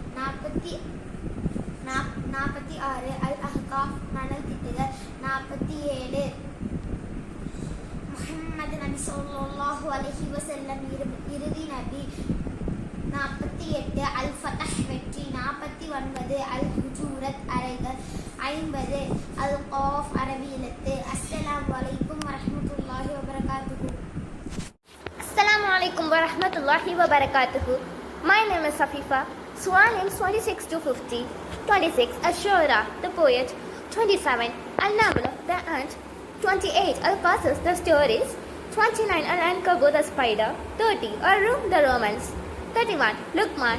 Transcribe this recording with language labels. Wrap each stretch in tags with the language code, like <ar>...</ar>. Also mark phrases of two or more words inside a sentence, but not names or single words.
<ta>46 அல் அஹ்காஃப் மணல் திட்டுதல் 47 முஹம்மது நபி</ta> <ar>صلى الله عليه وسلم</ar> <ta>இறுதி நபி 48 அல் ஃபத்ஹ் வெற்றி 49 அல் ஹுஜூரத் அறைகள் 50 அல் காஃப் அரபி எழுத்து</ta> <ar>السلام عليكم ورحمة الله وبركاته. السلام عليكم ورحمة الله وبركاته.</ar> <en>My name is Safifa. Surah names 26 to 50. 26 Ash-Shu'ara, the poet. 27 An-Naml, the ant. 28 Al-Qasas, the stories. 29 Al-Ankabut, the spider. 30 Ar-Rum, the Romans. 31 Luqman.</en>